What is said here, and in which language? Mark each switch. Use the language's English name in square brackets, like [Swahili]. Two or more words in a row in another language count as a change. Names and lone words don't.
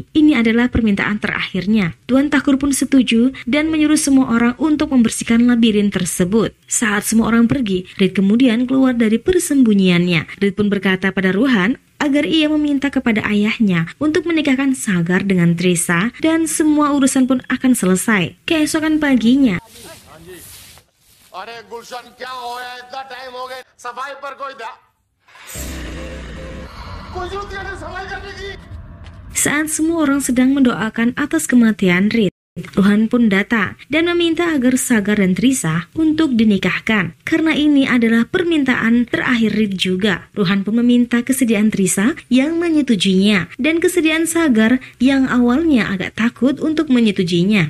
[Indonesian] Ini adalah permintaan terakhirnya. Tuan Thakur pun setuju dan menyuruh semua orang untuk membersihkan labirin tersebut. Saat semua orang pergi, Reed kemudian keluar dari persembunyiannya. Reed pun berkata pada Ruhan agar ia meminta kepada ayahnya untuk menikahkan Sagar dengan Trisa dan semua urusan pun akan selesai. Keesokan paginya, [Hindi] अरे गुलशन क्या हो गया इतना टाइम हो गया सफाई पर कोई जरूरत नहीं सफाई करने की। [Indonesian] Saat semua orang sedang mendoakan atas kematian Reed, Ruhan pun datang dan meminta agar Sagar dan Trisa untuk dinikahkan. Karena ini adalah permintaan terakhir Reed juga. Ruhan pun meminta kesediaan Trisa yang menyetujuinya dan kesediaan Sagar yang awalnya agak takut untuk menyetujuinya.